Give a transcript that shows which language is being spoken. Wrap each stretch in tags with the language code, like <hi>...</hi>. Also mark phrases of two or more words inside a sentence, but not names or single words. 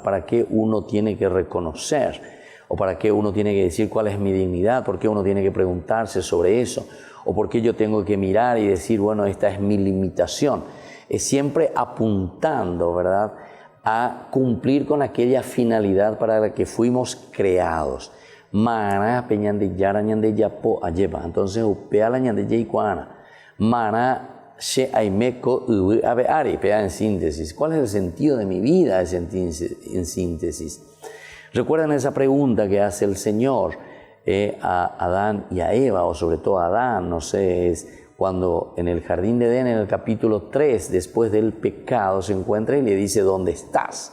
<es>¿Para qué uno tiene que reconocer? ¿O para qué uno tiene que decir cuál es mi dignidad? ¿Por qué uno tiene que preguntarse sobre eso? ¿O por qué yo tengo que mirar y decir, bueno, esta es mi limitación? Es siempre apuntando, ¿verdad?, a cumplir con aquella finalidad para la que fuimos creados.</es> <gn>Mana peñande yara ñande yapo ayeva. Entonces, upea la ñande yikuana.</gn> <es>Mana en síntesis, ¿cuál es el sentido de mi vida en síntesis? ¿Recuerdan esa pregunta que hace el Señor a Adán y a Eva, o sobre todo a Adán? No sé, es cuando en el jardín de Edén, en el capítulo 3, después del pecado, se encuentra y le dice, ¿dónde estás?</es>